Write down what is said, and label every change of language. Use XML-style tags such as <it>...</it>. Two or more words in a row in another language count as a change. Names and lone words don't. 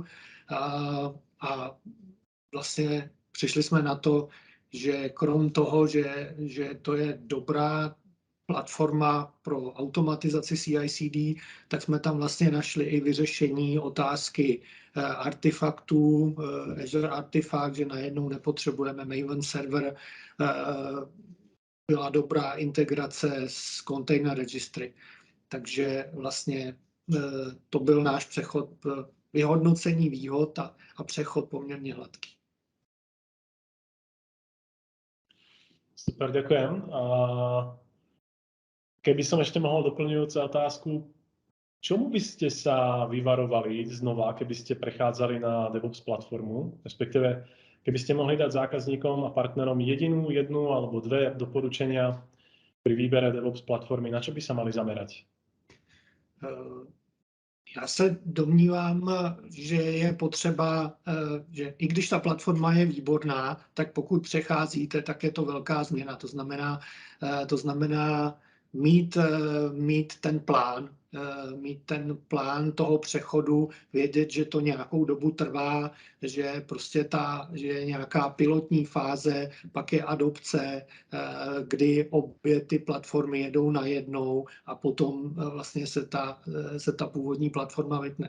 <cs>a vlastně přišli jsme na to, že krom toho, že to je dobrá platforma pro automatizaci CI/CD, tak jsme tam vlastně našli i vyřešení otázky artefaktů, Azure Artifact, že najednou nepotřebujeme Maven server, byla dobrá integrace s Container Registry. Takže vlastně to byl náš přechod, vyhodnocení výhod a přechod poměrně hladký.</cs> <sk>Super, ďakujem. Keby som ešte mohol doplňujúcu otázku, čomu by ste sa vyvarovali znova, keby ste prechádzali na DevOps platformu, respektíve keby ste mohli dať zákazníkom a partnerom jednu alebo dve doporučenia pri výbere DevOps platformy, na čo by sa mali zamerať?</sk> <cs>Já se domnívám, že je potřeba, že i když ta platforma je výborná, tak pokud přecházíte, tak je to velká změna. To znamená mít ten plán toho přechodu, vědět, že to nějakou dobu trvá, že prostě že je nějaká pilotní fáze, pak je adopce, kdy obě ty platformy jedou najednou a potom vlastně se ta původní platforma vytne.</cs>